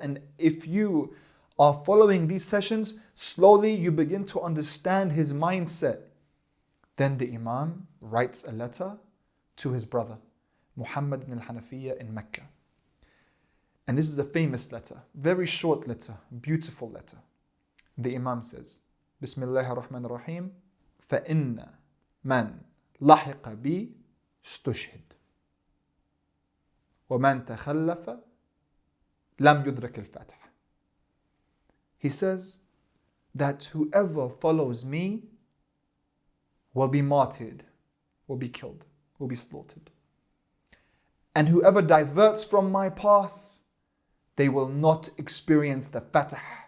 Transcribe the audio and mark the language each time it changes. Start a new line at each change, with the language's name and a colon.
English: And if you are following these sessions, slowly you begin to understand his mindset. Then the Imam writes a letter to his brother, Muhammad ibn al-Hanafiyyah in Mecca. And this is a famous letter, very short letter, beautiful letter. The Imam says, Bismillahir Rahmanir Rahim,
Arabic: فإن من لحق بي استشهد ومن تخلف لم يدرك الفتح.
English: He says that whoever follows me will be martyred, will be killed, will be slaughtered. And whoever diverts from my path, they will not experience the fatah.